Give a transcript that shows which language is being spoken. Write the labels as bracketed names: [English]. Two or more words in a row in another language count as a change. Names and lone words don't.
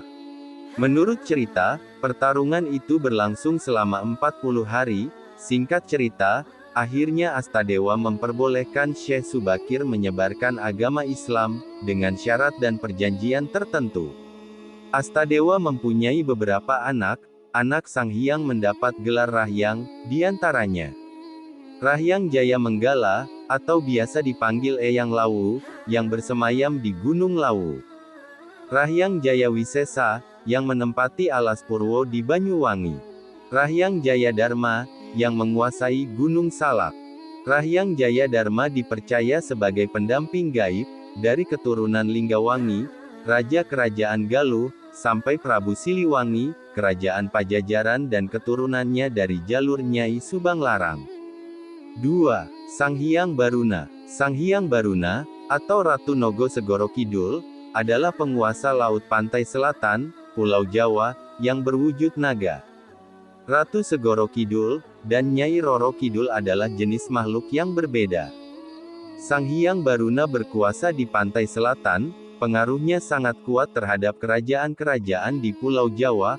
[Indonesian] Menurut cerita, pertarungan itu berlangsung selama 40 hari, singkat cerita, akhirnya Astadewa memperbolehkan Syekh Subakir menyebarkan agama Islam, dengan syarat dan perjanjian tertentu. Astadewa mempunyai beberapa anak Sanghyang mendapat gelar Rahyang, diantaranya Rahyang Jaya Menggala, atau biasa dipanggil Eyang Lawu, yang bersemayam di Gunung Lawu. Rahyang Jaya Wisesa, yang menempati alas Purwo di Banyuwangi. Rahyang Jaya Dharma, yang menguasai Gunung Salak. Rahyang Jaya Dharma dipercaya sebagai pendamping gaib, dari keturunan Linggawangi, Raja Kerajaan Galuh, sampai Prabu Siliwangi, Kerajaan Pajajaran dan keturunannya dari jalur Nyai Subang Larang. 2. Sanghyang Baruna. Sanghyang Baruna, atau Ratu Nogo Segoro Kidul, adalah penguasa laut pantai selatan, Pulau Jawa, yang berwujud naga. Ratu Segoro Kidul, dan Nyai Roro Kidul adalah jenis makhluk yang berbeda. Sanghyang Baruna berkuasa di pantai selatan, pengaruhnya sangat kuat terhadap kerajaan-kerajaan di Pulau Jawa.